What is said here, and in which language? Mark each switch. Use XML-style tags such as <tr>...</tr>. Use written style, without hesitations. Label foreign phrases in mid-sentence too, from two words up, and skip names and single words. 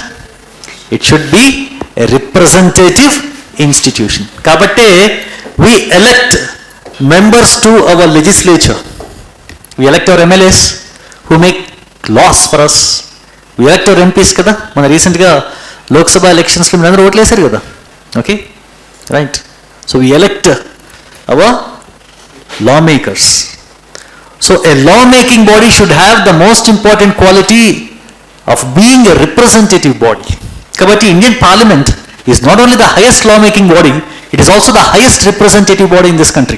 <en>It should be a representative institution. Kabatte, we elect members to our legislature. We elect our MLAs who make laws for us. We elect our MPs</en> <te>కదా. మన రీసెంట్ గా లోక్ సభ ఎలక్షన్స్ లో మీరందరూ ఓట్ వేశారు కదా. Okay?</te> <en>Right. So we elect our lawmakers. So a law-making body should have the most important quality of being a representative body. Kabatti Indian Parliament is not only the highest law-making body, it is also the highest representative body in this country.</en>